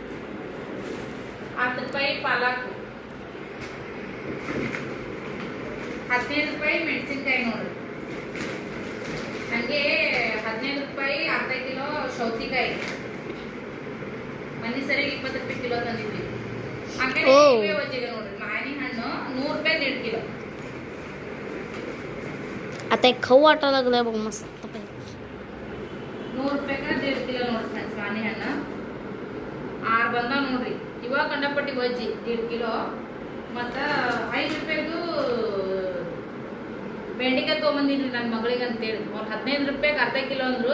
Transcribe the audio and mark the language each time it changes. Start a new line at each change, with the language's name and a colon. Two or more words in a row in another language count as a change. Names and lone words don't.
Kannada: 10 ರೂಪಾಯಿ ಪಾಲಾಕು, 15 ರೂಪಾಯಿ ಮೆಣಸಿನ್ಕಾಯಿ ನೋಡ್ರಿ. ಹಂಗೆ 15 ರೂಪಾಯಿ ಅರ್ಧ ಕಿಲೋ ಸೌತಿಕಾಯಿ, ಮನೆ ಸರಿಗೆ 20 ರೂಪಾಯಿ ಕಿಲೋ ತಂದಿದ್ವಿ. ಹಂಗೆ ವಜ್ಜಿಗೆ ನೋಡ್ರಿ ಮಾವಿನ ಹಣ್ಣು 100 ರೂಪಾಯಿ 1.5 ಕಿಲೋ.
Marathi: आता एक खाऊ वाटायला लागलाय बघ मस्त
Kannada: 100 ರೂಪಾಯಿಗೆ 1.5 ಕಿಲೋ ನೋಡ್ರಿ ಫ್ರೆಂಡ್ಸ್ ಮಾವಿನ ಹಣ್ಣು. 6 ಬಂದ ನೋಡ್ರಿ. ಇವಾಗ ಕಂಡಪಟ್ಟಿ ಬಜ್ಜಿ 1.5 ಕಿಲೋ. ಮತ್ತು 5 ರೂಪಾಯಿದು ಬೆಂಡೆಕಾಯಿ ತೊಗೊಂಬಂದಿನ್ರಿ ನನ್ನ ಮಗಳಿಗೆ ಅಂತೇಳಿ. ಅವ್ರು 15 ರೂಪಾಯಿಗೆ ಅರ್ಧ ಕಿಲೋ ಅಂದ್ರು.